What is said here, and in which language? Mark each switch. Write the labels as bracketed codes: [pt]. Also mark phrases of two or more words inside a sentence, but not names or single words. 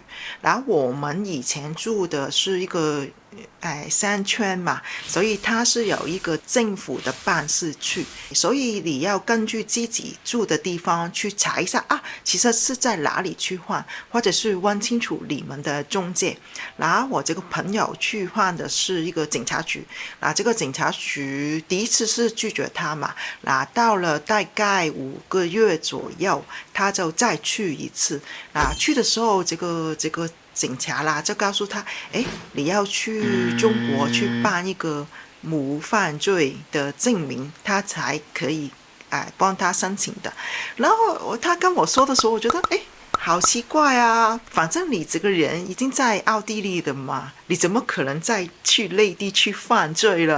[zh] 然後我們以前住的是一個山村嘛，所以它是有一個政府的辦事處，所以你要根據自己住的地方去查一下啊，其實是在哪裡去換，或者是問清楚你們的中介。然後我這個朋友去換的是一個警察局，那這個警察局第一次是拒絕他嘛，那到了大概5個月左右，他就再去一次。那去的時候，這個警察啦就告訴他，你要去中國去辦一個無犯罪的證明，他才可以幫他申請的。然後他跟我說的時候，我覺得好奇怪啊，反正你這個人已經在奧地利的嘛，你怎麼可能再去內地去犯罪了？